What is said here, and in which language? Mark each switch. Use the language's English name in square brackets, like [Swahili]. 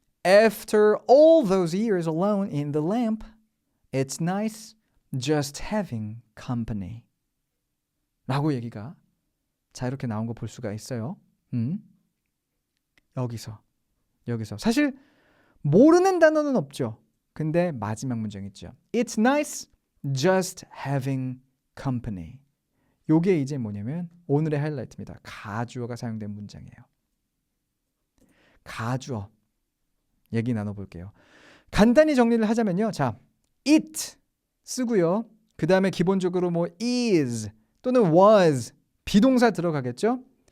[English] After all those years alone in the lamp, it's nice just having company. [Korean] 라고 얘기가 자, 이렇게 나온 거 볼 수가 있어요. 여기서 사실 모르는 단어는 없죠. 근데 마지막 문장 있죠. [English] It's nice just having company. [Korean] 요게 이제 뭐냐면 오늘의 하이라이트입니다. 가주어가 사용된 문장이에요. 가주어 얘기 나눠볼게요. 간단히 정리를 하자면요. 자, it 쓰고요. 그 다음에 기본적으로 뭐 is 또는 was 비동사 들어가겠죠.